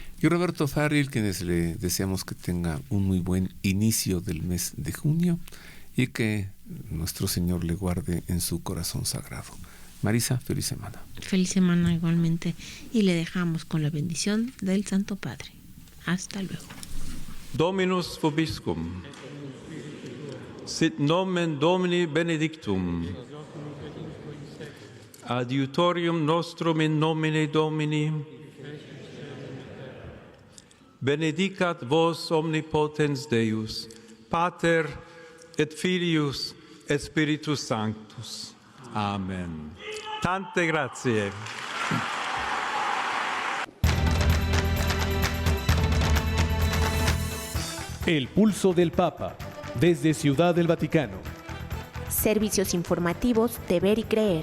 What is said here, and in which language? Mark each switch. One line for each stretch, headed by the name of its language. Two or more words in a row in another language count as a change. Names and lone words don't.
Spanish: y Roberto Farril, quienes le deseamos que tenga un muy buen inicio del mes de junio y que nuestro Señor le guarde en su corazón sagrado. Marisa, feliz semana. Feliz semana igualmente, y le dejamos con la bendición del Santo Padre. Hasta luego.
Latin: Dominus vobiscum. Sit nomen Domini benedictum. Adiutorium nostrum in nomine Domini. Benedicat vos omnipotens Deus, Pater et Filius et Spiritus Sanctus.
Italian: Amen. Tante grazie.
Spanish: El pulso del Papa, desde Ciudad del Vaticano. Servicios informativos de Ver y Creer.